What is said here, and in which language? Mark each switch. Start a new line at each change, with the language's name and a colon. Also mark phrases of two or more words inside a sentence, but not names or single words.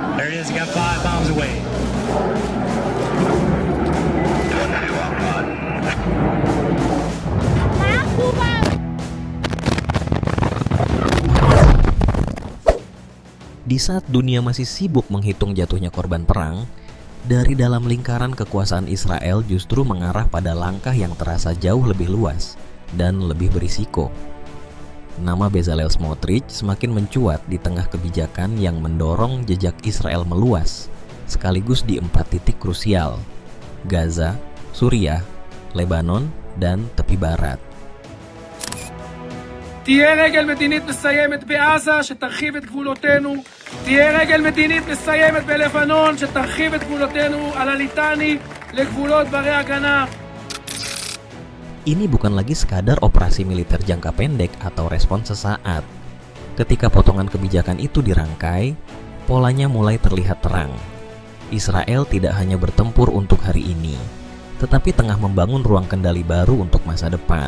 English: There it is. He got 5 bombs away.
Indonesian: Di saat dunia masih sibuk menghitung jatuhnya korban perang, dari dalam lingkaran kekuasaan Israel justru mengarah pada langkah yang terasa jauh lebih luas dan lebih berisiko. Nama Bezalel Smotrich semakin mencuat di tengah kebijakan yang mendorong jejak Israel meluas, sekaligus di 4 titik krusial: Gaza, Suriah, Lebanon, dan tepi barat.
Hebrew: תהיה רגל מדינית מסיימת בעזה שתרחיב את גבולותינו, תהיה רגל מדינית מסיימת בלבנון שתרחיב את גבולותינו על הליטני לגבולות ברי הגנה.
Indonesian: Ini bukan lagi sekadar operasi militer jangka pendek atau respons sesaat. Ketika potongan kebijakan itu dirangkai, polanya mulai terlihat terang. Israel tidak hanya bertempur untuk hari ini, tetapi tengah membangun ruang kendali baru untuk masa depan.